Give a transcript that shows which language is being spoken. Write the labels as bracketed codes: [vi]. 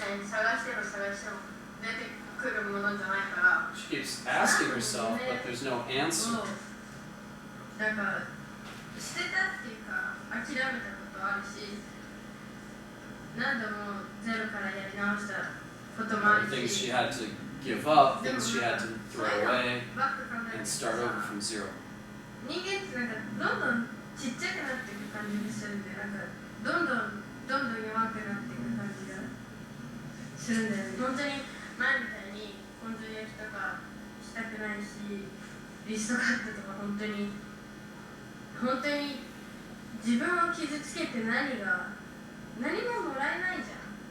[ja] 探しても出てくるものじゃないから。 [en] She keeps asking herself, but there's no answer. [ja] だから捨てたっていうか諦めたことあるし、何度もゼロからやり直したこともあるし。 [en] Things she had to give up, things she had to throw away, and start over from zero. [ja] 人間ってどんどんちっちゃくなっていく感じがするんで、どんどん弱くなっていく感じがするんだよね。本当に前みたいに根性焼きとかしたくないし、リストカットとか本当に自分を傷つけて何ももらえないじゃん。